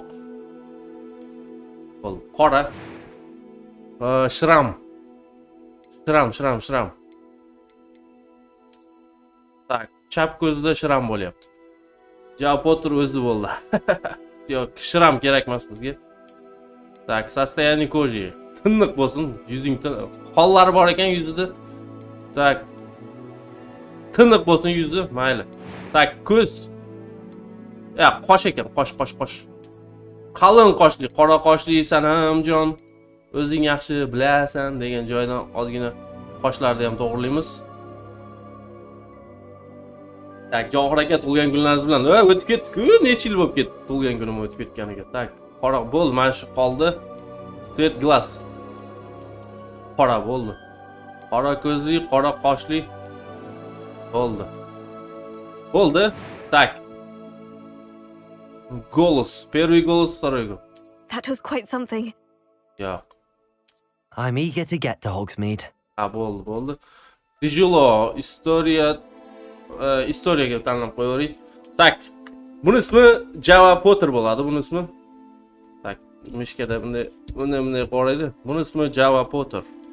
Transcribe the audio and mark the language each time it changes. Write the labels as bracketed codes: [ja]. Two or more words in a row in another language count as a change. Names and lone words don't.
[uz] Bo'ldi. Qora. Shram. Tak, chap ko'zida shram bo'lyapti. Java Potter o'zi bo'ldi. Yo'q, shram kerak emas bizga. [ru] Tak, состояние кожи. [uz] Tiniq bo'lsin, yuzing hollari bor ekan yuzida. Tak. Tiniq bo'lsin yuzi, mayli. Tak, ko'z. Qosh ekan, qosh. Qalin qoshli, qora qoshlisan hamjon. O'zing yaxshi bilasan degan joydan ozgina qoshlarni ham to'g'rilaymiz. Tak, Jonxo'r aka tug'ilgan kunlaringiz bilan o'tib ketdi-ku, necha yil bo'lib ketdi tug'ilgan kunim o'tib ketganiga. Tak, qora bo'l, mana shu qoldi. [ru] Свет глаз. [uz] Qora bo'ldi. Qora ko'zli, qora qoshli bo'ldi. Tak. [ru] Голос. Первый голос, второй голос. [en] That was quite something. [uz] Yo'q. [en] I'm eager to get to Hogsmeade. [uz] Bo'ldi. Tijolo, istoriyaga tanlab qo'yaverik. Tak. Buning ismi Java Potter bo'ladi, buning ismi. Tak, mishkada bunday qoraydi. Buning ismi Java Potter.